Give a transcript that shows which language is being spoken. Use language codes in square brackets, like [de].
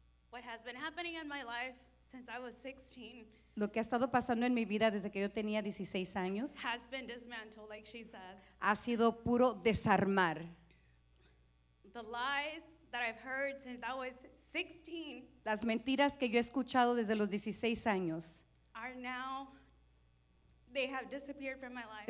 [en] What has been happening in my life since I was 16 [es] Lo que ha estado pasando en mi vida desde que yo tenía 16 años [en] has been dismantled, like she says. [es] ha sido puro desarmar. [en] The lies that I've heard since I was 16 [es] Las mentiras que yo he escuchado desde los 16 años [en] are now, they have disappeared from my life.